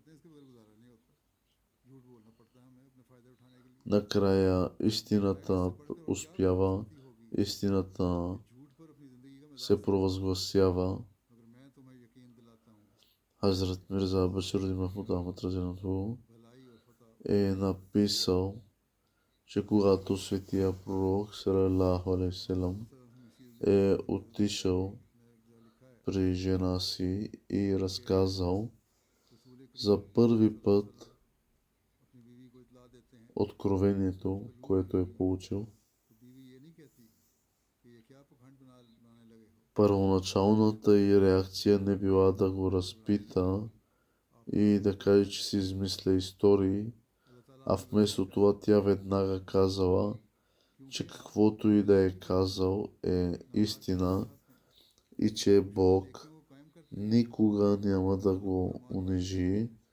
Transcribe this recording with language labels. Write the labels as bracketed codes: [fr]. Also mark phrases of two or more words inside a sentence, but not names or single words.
[bg] Накрая истината успява, истината се провъзгласява. Хазрат Мирза Баширудин Махмуд Ахмад разияллаху е написал, че когато светия пророк [ar] صلى الله عليه وسلم [bg] е отишъл при жена си и разказал за първи път откровението, което е получил. Първоначалната ѝ реакция не била да го разпита и да каже, че си измисля истории, а вместо това тя веднага казала, че каквото и да е казал е истина и че Бог никога няма да го унижи,